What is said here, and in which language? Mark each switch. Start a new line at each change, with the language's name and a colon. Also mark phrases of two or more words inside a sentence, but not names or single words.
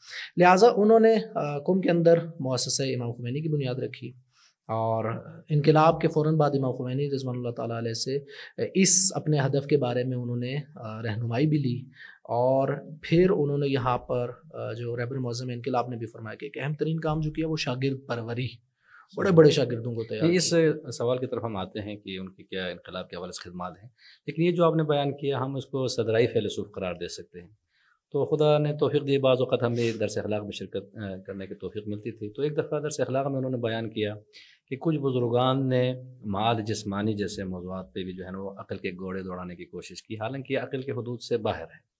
Urdu: لہٰذا انہوں نے قم کے اندر مؤسسہ امام خمینی کی بنیاد رکھی، اور انقلاب کے فوراً بعد امام خمینی رضوان اللہ تعالیٰ علیہ سے اس اپنے ہدف کے بارے میں انہوں نے رہنمائی بھی لی. اور پھر انہوں نے یہاں پر جو رہبر معظم انقلاب نے بھی فرمایا کہ ایک اہم ترین کام جو کیا وہ شاگرد پروری، بڑے بڑے شاگردوں کو تیار. اس سوال کی طرف ہم آتے ہیں کہ ان کی کیا انقلاب کے حوالے سے خدمات ہیں، لیکن یہ جو آپ نے بیان کیا ہم اس کو صدرائی فیلسوف قرار دے سکتے ہیں. تو خدا نے توفیق دی، بعض اوقات ہمیں درس اخلاق میں شرکت کرنے کی توفیق ملتی تھی. تو ایک دفعہ درس اخلاق میں انہوں نے بیان کیا کہ کچھ بزرگان نے مال جسمانی جیسے موضوعات پہ بھی جو ہے نا وہ عقل کے گھوڑے دوڑانے کی کوشش کی، حالانکہ یہ عقل کے حدود سے باہر ہے.